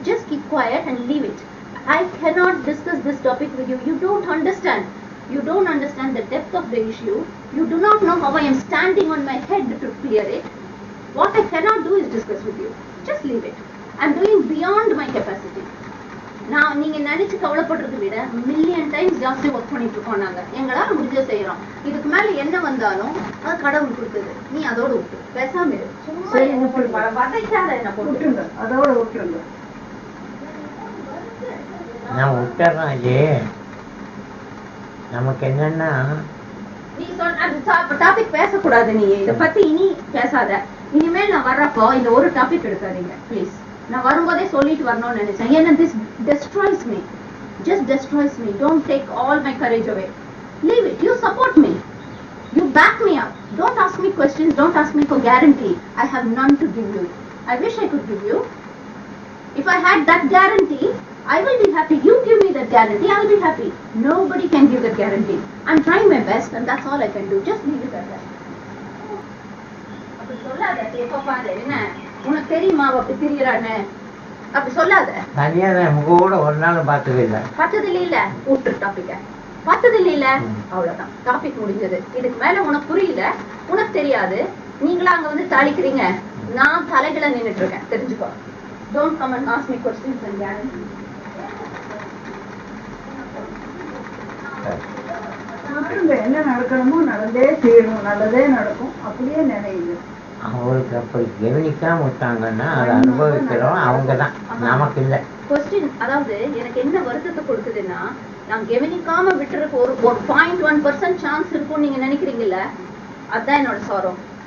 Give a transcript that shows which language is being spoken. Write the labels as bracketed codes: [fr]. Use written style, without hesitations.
[en] Just keep quiet and leave it. I cannot discuss this topic with you. You don't understand. You don't understand the depth of the issue. You do not know how I am standing on my head to clear it. What I cannot do is discuss with you. Just leave it. I am doing beyond my capacity. [ta] நான் நீங்க நினைச்சு கவலைப்படுறதை விட million times ஜாஸ்தி work பண்ணிட்டு இருக்கோம். நாங்க எங்களால முடிஞ்ச செய்யறோம். இதுக்கு மேல என்ன வந்தாலும் அது கடவுள் கொடுத்தது. நீ அதோட விட்டு பேசாம இரு. சும்மா வதைக்காத என்ன போட்டு அதோட விட்டுருங்க. நான் விட்டுறேன். நமக்கு என்னன்னா நீ சொன்ன டாபிக் பேசக்கூடாது. நீ இதை பத்தி இனி பேசாத. இனிமேல் நான் வர்றப்போ இந்த ஒரு டாபிக் எடுக்காதீங்க ப்ளீஸ். நான் வரும்போதே சொல்லிட்டு வரணும்னு நினைச்சேன். [en] ஏன்னா this destroys me. Just destroys me. Don't take all my courage away. Leave it. You support me. You back me up. Don't ask me questions. Don't ask me for guarantee. I have none to give you. I wish I could give you. If I had that guarantee, I will be happy. You give me that guarantee, I'll be happy. Nobody can give that guarantee. I'm trying my best and that's all I can do. Just leave it at that. [ta] அப்படி சொல்லாத எப்ப பாரு என்ன உனக்கு தெரியுமா அப்படி திரியறானே அப்படி சொல்லாத. தனியா உங்க கூட ஒரு நாள் பார்த்தது இல்ல விட்டு டாபிக்க பார்த்தது இல்ல அவ்வளவுதான். டாபிக் முடிஞ்சது. இதுக்கு மேல உனக்கு புரியல, உனக்கு தெரியாது. நீங்களா அங்க வந்து தாளிக்கிறீங்க, நான் தலைகளை நின்னுட்டு இருக்கேன். தெரிஞ்சுக்கோ. [en] Don't come and ask me questions and guarantee. [ta] என்ன நடக்கணுமோ நடந்தே தீரும், நல்லதே நடக்கும், அப்படியே நினைவு. அவங்களுக்கு அப்படி கவனிக்காம விட்டாங்கன்னா அதை அனுபவிக்கிறோம் அவங்கதான், நமக்கு இல்லை. கொஸ்டின் அதாவது எனக்கு என்ன வருத்தத்தை கொடுக்குதுன்னா, நான் கவனிக்காம விட்டுறதுக்கு ஒரு 0.1% சான்ஸ் இருக்கும் நீங்க நினைக்கிறீங்கல்ல, அதுதான் என்னோட சாரம்.